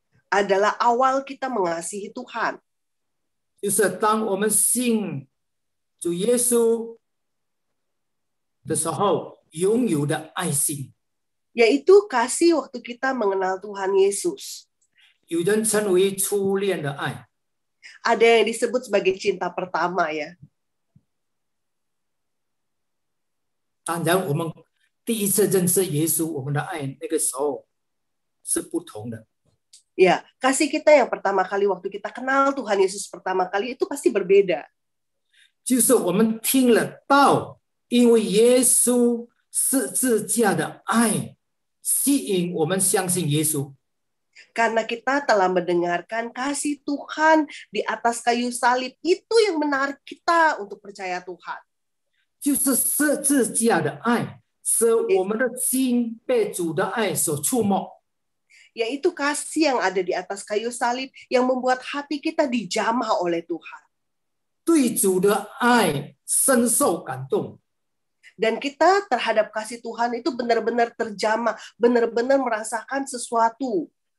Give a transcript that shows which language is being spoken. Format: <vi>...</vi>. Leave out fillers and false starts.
<id>Adalah awal kita mengasihi Tuhan.</id> <zh>就是当我们信主耶稣的时候，拥有的爱心。</zh> <id>Yaitu kasih waktu kita mengenal Tuhan Yesus.</id> <zh>有人称为初恋的爱，</zh> <id>Ada yang disebut sebagai cinta pertama ya.</id> <zh>当然，我们第一次认识耶稣，我们的爱那个时候是不同的。</zh> <id>Ya, kasih kita yang pertama kali waktu kita kenal Tuhan Yesus pertama kali itu pasti berbeda.</id> <zh>就是我们听了道，因为耶稣十字架的爱吸引我们相信耶稣。</zh> <id>Karena kita telah mendengarkan kasih Tuhan di atas kayu salib, itu yang menarik kita untuk percaya Tuhan.</id> <zh>就是十字架的爱，使我们的心被主的爱所触摸。</zh> <id>Yaitu kasih yang ada di atas kayu salib yang membuat hati kita dijamah oleh Tuhan.</id> <zh>对主的爱深受感动，</zh> <id>Dan kita terhadap kasih Tuhan itu benar-benar terjamah, benar-benar merasakan sesuatu.</id>